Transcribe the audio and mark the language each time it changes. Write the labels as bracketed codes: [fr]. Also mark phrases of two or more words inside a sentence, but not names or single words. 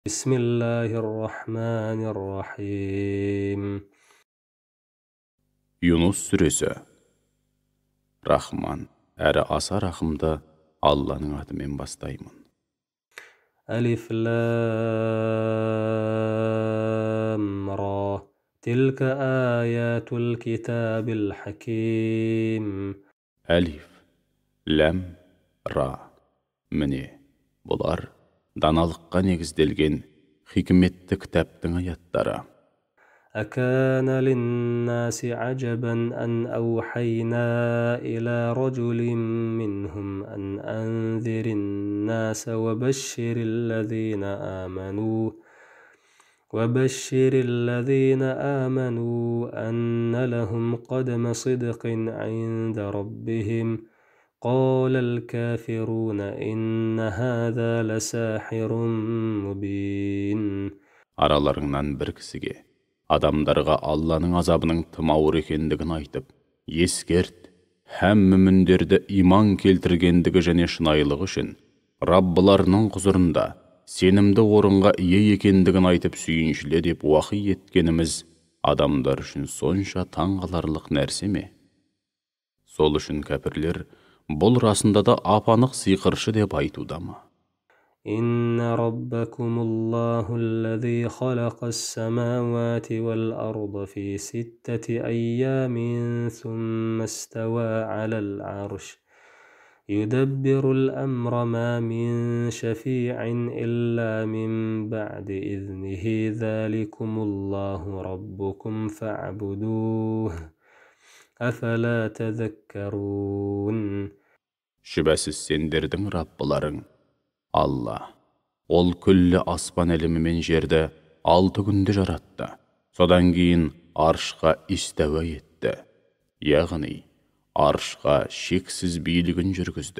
[ar] بسم الله الرحمن الرحيم [kk] Yunus сүресі. Рахман, әрі аса рахымды Алланың атымен бастаймын. [ar] ألف لام را تلك آيات الكتاب الحكيم [kk] Әлиф, ләм, ра. Міне, бұлар даналыққа негізделген хикметті кітаптың аяттары. [ar] أكان للناس عجبا أن أوحينا إلى رجل منهم أن أنذر الناس وبشر الذين آمنوا أن لهم قدم صدق عند ربهم قال الكافرون إن هذا لساحر مبين [kk] Араларыңнан бір кісіге, адамдарға Алланың азабының тым ауыр екендігін айтып, ескерт, һәм мүміндерді иман келтіргендігі және шынайылығы үшін Раббыларының құзырында сенімді орынға ие екендігін айтып сүйіншіле деп уақи еткеніміз адамдар үшін сонша таңғаларлық нәрсе ме? Сол үшін кәпірлер бұл расында да апанық сиқыршы деп айтуда ма? [ar] إن ربكم الله الذي خلق السماوات والأرض في 6 أيام ثم استوى على العرش يدبر الأمر ما من شفيع إلا من بعد إذنه ذلكم الله ربكم فاعبدوه أفلا تذكرون [kk] Шүбәсіз сендердің Раббыларың Алла. Ол күллі аспан әлемі мен жерді 6 күнде жаратты. Содан кейін аршқа истәуа етті. Яғни, аршқа шексіз билігін жүргізді.